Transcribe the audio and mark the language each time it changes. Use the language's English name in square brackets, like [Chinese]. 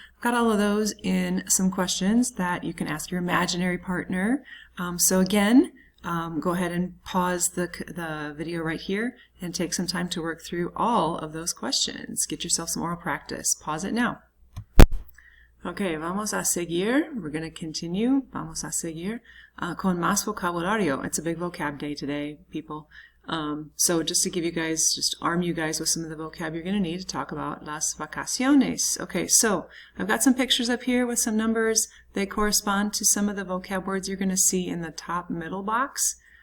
[English] I've got all of those in some questions that you can ask your imaginary partner. So again, go ahead and pause the video right here and take some time to work through all of those questions. Get yourself some oral practice. Pause it now. Okay, [Spanish] vamos a seguir. [English] We're going to continue. [Spanish] Vamos a seguir con más vocabulario. [English] It's a big vocab day today, people. So just to give you guys, just arm you guys with some of the vocab you're going to need to talk about las vacaciones. Okay, so I've got some pictures up here with some numbers. They correspond to some of the vocab words you're going to see in the top middle box.